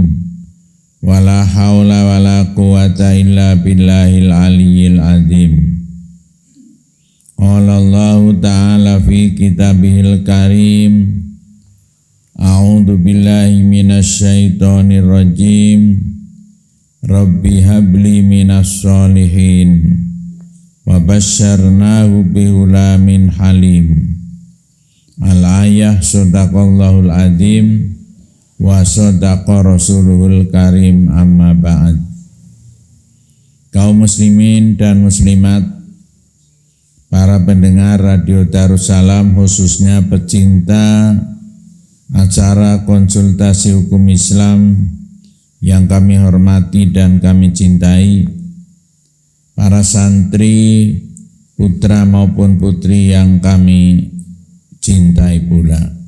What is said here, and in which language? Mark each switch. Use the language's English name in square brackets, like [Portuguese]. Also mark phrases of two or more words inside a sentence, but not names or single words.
[Arabic] ولا حول ولا قوة إلا بالله العلي العظيم. قال الله تعالى في كتابه الكريم. أعوذ بالله من الشيطان الرجيم. رب هب لي من الصالحين وبشرناه بغلام حليم. الآية صدق الله العظيم وصدق رسوله الكريم أما بعد. [Indonesian] Kaum muslimin dan muslimat, para pendengar Radio Darussalam, khususnya pecinta acara konsultasi hukum Islam yang kami hormati dan kami cintai, para santri putra maupun putri yang kami cintai pula.